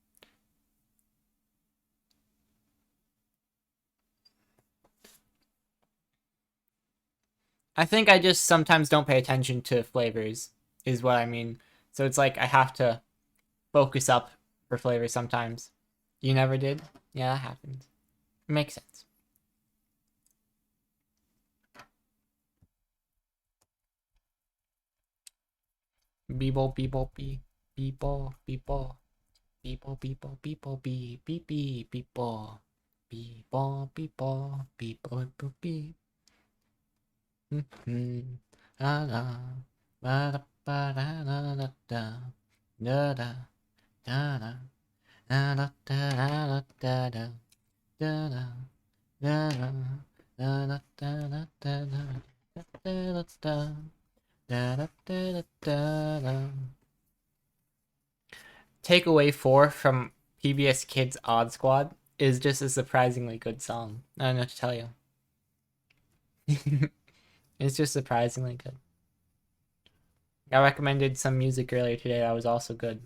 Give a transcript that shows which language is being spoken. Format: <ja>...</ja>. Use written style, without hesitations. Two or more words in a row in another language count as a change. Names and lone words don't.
<en>I think I just sometimes don't pay attention to flavors, is what I mean. So it's like I have to focus up for flavor sometimes. You never did? Yeah, that happens. It makes sense. Beeble, beeble, bee. Beeble, beeble. Beeple, beeple, beeple, bee. Beep, beep, beeple. Beeple, beeple, beeple, beeple, bee. La la. Ba da ba da da da da. Da da. Da da. Da da da da da da. Da da. Da da. Da da da da da da. Da da da. Da da da da da. Takeaway 4 from PBS Kids Odd Squad is just a surprisingly good song. I don't know what to tell you. It's just surprisingly good. I recommended some music earlier today that was also good.</en>